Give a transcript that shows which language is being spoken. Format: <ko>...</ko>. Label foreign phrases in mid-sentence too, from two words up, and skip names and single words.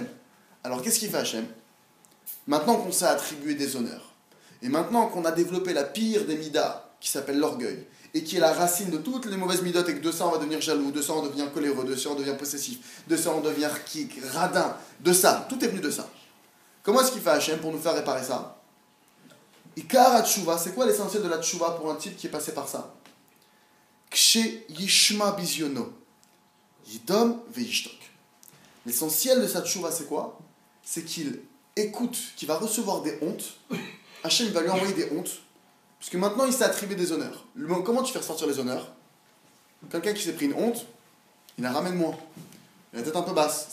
<fr>Alors, qu'est-ce qu'il fait, Hachem? Maintenant qu'on s'est attribué des honneurs, et maintenant qu'on a développé la pire des midas, qui s'appelle l'orgueil, et qui est la racine de toutes les mauvaises midotes, et que de ça on va devenir jaloux, de ça on devient coléreux, de ça on devient possessif, de ça on devient rkik, radin, de ça, tout est venu de ça. Comment est-ce qu'il fait Hachem pour nous faire réparer ça?</fr> <he>עיקר תשובה,</he> <fr>c'est quoi l'essentiel de la Tshuva pour un type qui est passé par ça?</fr> <he>כשישמע בזיונו. ידום וישתוק.</he> <fr>L'essentiel de sa tchouva, c'est quoi? C'est qu'il écoute, qu'il va recevoir des hontes. Hachem va lui envoyer des hontes. Parce que maintenant, il s'est attribué des honneurs. Comment tu fais ressortir les honneurs? Quelqu'un qui s'est pris une honte, il la ramène moins. Il a la tête un peu basse.</fr>